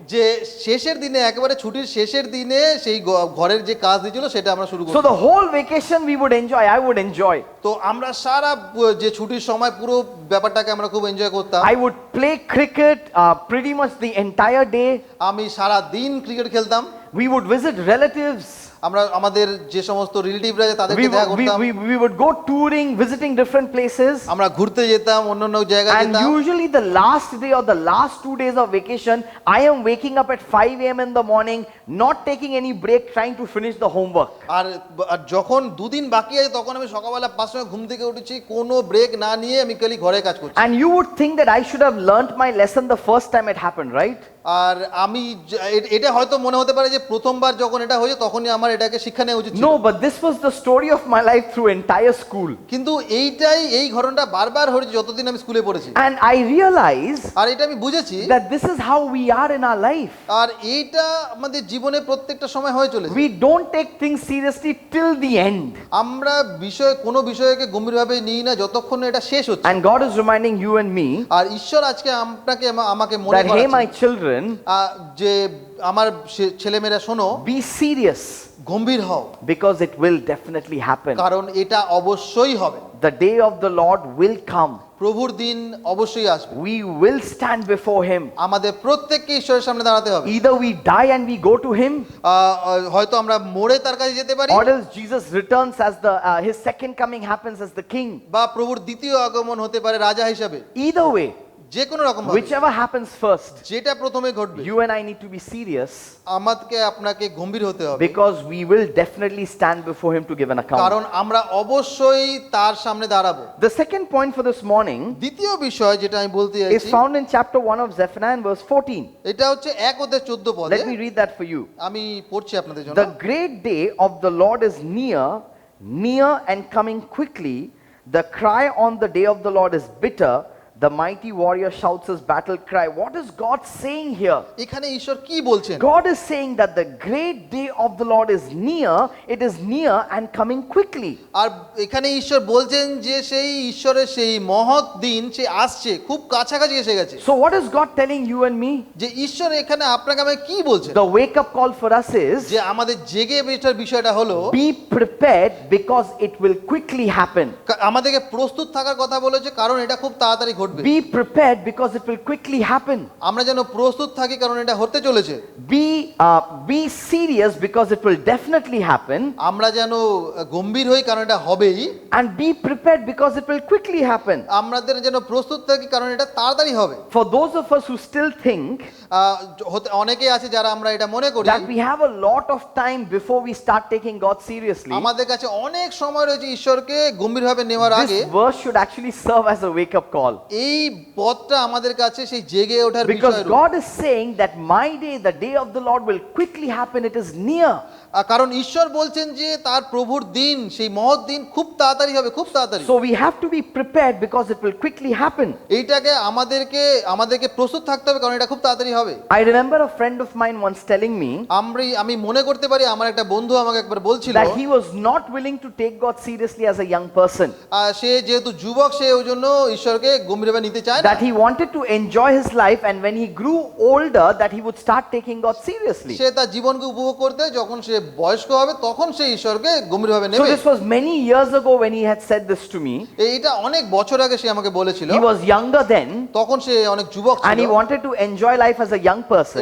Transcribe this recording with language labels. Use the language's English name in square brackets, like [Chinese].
[Bangla] যে শেষের দিনে, একেবারে ছুটির শেষের দিনে সেই ঘরের যে কাজ দিয়েছিল সেটা আমরা শুরু [English] So [Bangla] করতাম। [English] the whole vacation we would enjoy, I would enjoy. [Bangla] তো আমরা সারা যে ছুটির সময় পুরো ব্যাপারটাকে আমরা খুব এনজয় করতাম। [English] I would play cricket pretty much the entire day. [Bangla] আমি সারা দিন ক্রিকেট খেলতাম। [English] We would visit relatives. [Bangla] আমরা আমাদের যে সমস্ত রিলেটিভরা আছে তাদেরকে দেখা করতাম। [English] We would go touring, visiting different places. [Bangla] আমরা ঘুরতে যেতাম, অন্য জায়গায় [English] And [Bangla] যেতাম। [English] usually the last day or the last 2 days of vacation, I am waking up at 5 a.m. in the morning, not taking any break, trying to finish the homework. [Bangla] আর যখন দুদিন বাকি আছে তখন আমি সকালবেলা 5 সময় ঘুম থেকে উঠেছি, কোনো ব্রেক না নিয়ে আমি খালি ঘরে কাজ করছি। [English] And you would think that I should have learnt my lesson the first time it happened, right? [Bangla] আর আমি এটা হয়তো মনে হতে পারে যে প্রথমবার যখন এটা হয়েছে তখনই আমার এটাকে শিক্ষা নেওয়া উচিত ছিল। [English] No, but this was the story of my life through entire school. [Bangla] কিন্তু এই ঘটনাটা বারবার হয়েছে যতদিন আমি স্কুলে পড়েছি। [English] And I realize [Bangla] আর এটা আমি বুঝেছি [English] that this is how we are in our life. [Bangla] আর এইটা আমাদের জীবনে প্রত্যেকটা সময় হয়ে চলেছে। [English] We don't take things seriously till the end. [Bangla] আমরা কোনো বিষয়কে গম্ভীরভাবে নিই না যতক্ষণ না এটা শেষ হচ্ছে। [English] And God is reminding you and me [Bangla] আর ঈশ্বর আজকে আমাকে মনে [English] that, hey, my [Bangla] করাচ্ছেন [English] children, [Bangla] যে আমার ছেলেমেয়েরা শোনো, [English] be serious [Bangla] গম্ভীর হও, [English] because it will definitely happen. [Bangla] কারণ এটা অবশ্যই হবে। [English] The day of the Lord will come. [Bangla] প্রভুর দিন অবশ্যই আসবে। [English] We will stand before him. [Bangla] আমাদের প্রত্যেককে ঈশ্বরের সামনে দাঁড়াতে হবে। [English] Either we die and we go to him, [Bangla] হয়তো আমরা মরে তার কাছে যেতে পারি, [English] or else Jesus returns as his second coming happens as the king. [Bangla] বা প্রভুর দ্বিতীয় আগমন হতে পারে রাজা হিসাবে। [English] Either way, [Bangla] যে কোনো রকম [English] whichever happens first, [Bangla] যেটা প্রথমে ঘটবে, [English] you and I need to be serious [Bangla] আমাদেরকে আপনাকে গম্ভীর হতে হবে, [English] because we will definitely stand before him to give an account. [Bangla] কারণ আমরা অবশ্যই তার সামনে দাঁড়াবো। [English] The second point for this morning [Bangla] দ্বিতীয় বিষয় যেটা আমি বলতে [English] is [Bangla] চাইছি, [English] found in chapter 1 of Zephaniah and verse 14. [Bangla] এটা হচ্ছে 1:14 পদে। [English] Let me read that for you. [Bangla] আমি পড়ছি আপনাদের জন্য। [English] The great day of the Lord is near and coming quickly. The cry on the day of the Lord is bitter. The mighty warrior shouts his battle cry. What is God saying here? [Bangla] এখানে ঈশ্বর কি বলছেন? [English] God is saying that the great day of the Lord is near, it is near and coming quickly. [Bangla] আর এখানে ঈশ্বর বলছেন যে সেই ঈশ্বরের সেই মহৎ দিন সে আসছে, খুব কাছাকাছি এসে গেছে। [English] So what is God telling you and me? [Bangla] যে ঈশ্বর এখানে আপনাকে আমাকে কি বলছেন? [English] The wake up call for us is [Bangla] যে আমাদের জেগে বেটার বিষয়টা হলো [English] be prepared because it will quickly happen. [Bangla] আমাদেরকে প্রস্তুত থাকার কথা বলেছে, কারণ এটা খুব তাড়াতাড়ি ঘটবে। [English] Be prepared because it will quickly happen. [Bangla] আমরা যেন প্রস্তুত থাকি, কারণ এটা হতে চলেছে। [English] Be serious because it will definitely happen. [Bangla] আমরা যেন গম্ভীর হই, কারণ এটা হবেই। [English] And be prepared because it will quickly happen. [Bangla] আমাদের যেন প্রস্তুত থাকি, কারণ এটা তাড়াতাড়ি হবে। [English] For those of us who still think [Bangla] অনেকেই আছে যারা আমরা এটা মনে করি [English] that we have a lot of time before we start taking God seriously, [Bangla] আমাদের কাছে অনেক সময় রয়েছে ঈশ্বরকে গম্ভীরভাবে নেওয়ার আগে। [English] this verse should actually serve as a wake up call. [Bangla] এই পথটা আমাদের কাছে সেই জেগে ওঠার [English] Because [Bangla] বিষয়। [English] God is saying that my day, the day of the Lord will quickly happen, it is near. [Bangla] কারণ ঈশ্বর বলছেন যে তার প্রভুর দিন, সেই মহৎ দিন খুব তাড়াতাড়ি হবে, খুব তাড়াতাড়ি। [English] So we have to be prepared because it will quickly happen. [Bangla] এইটাকে আমাদেরকে প্রস্তুত থাকতে হবে, কারণ এটা খুব তাড়াতাড়ি হবে। [English] I remember a friend of mine once telling me [Bangla] আমি মনে করতে পারি আমার একটা বন্ধু আমাকে একবার বলছিল [English] that he was not willing to take God seriously as a young person, [Bangla] সে যেহেতু যুবক সে ওই জন্য ঈশ্বরকে গম্ভীরভাবে নিতে চায় না। [English] that he wanted to enjoy his life, and when he grew older that he would start taking God seriously. [Bangla] সে তার জীবনকে উপভোগ করতে, যখন সে বয়স্ক হবে তখন সে ঈশ্বরকে গম্ভীরভাবে [English] So [Bangla] নেবে। [English] this was many years ago when he had said this to me. [Bangla] এইটা অনেক বছর আগে সে আমাকে বলেছিল। [English] He was younger then [Bangla] তখন সে অনেক যুবক [English] and he [Bangla] ছিল [English] wanted to enjoy life as a young person.